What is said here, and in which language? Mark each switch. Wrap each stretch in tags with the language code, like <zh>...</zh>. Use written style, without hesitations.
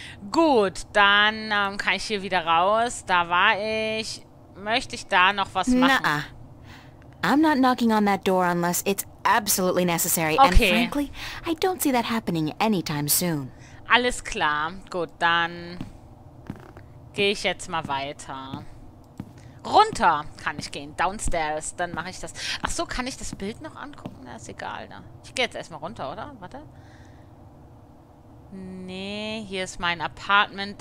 <de>Gut, dann kann ich hier wieder raus. Da war ich. Möchte ich da noch was machen? Nuh-uh.</de> <en>I'm not knocking on that door unless it's absolutely necessary. Okay. And frankly, I don't see that happening anytime soon.</en> <de>Alles klar. Gut, dann gehe ich jetzt mal weiter. Runter kann ich gehen. Downstairs. Dann mache ich das. Ach so, kann ich das Bild noch angucken? Na, ist egal. Ne? Ich gehe jetzt erstmal runter, oder? Warte. Nee, hier ist mein Apartment.</de>